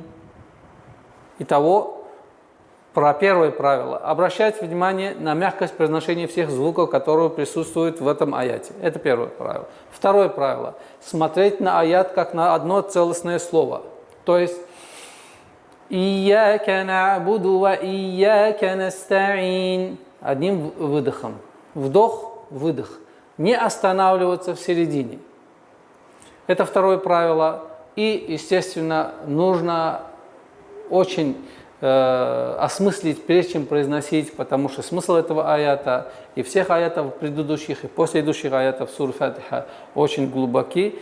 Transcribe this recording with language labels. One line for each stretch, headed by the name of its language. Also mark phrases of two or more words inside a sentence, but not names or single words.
Russian: Итого, про первое правило. Обращать внимание на мягкость произношения всех звуков, которые присутствуют в этом аяте. Это первое правило. Второе правило. Смотреть на аят как на одно целостное слово. То есть
Arabic: «إياك نعبد وإياك نستعين».
Russian: Одним выдохом. Вдох, выдох. Не останавливаться в середине. Это второе правило. И, естественно, нужно очень осмыслить, прежде чем произносить, потому что смысл этого аята и всех аятов предыдущих и последующих аятов сур Фатиха очень глубоки.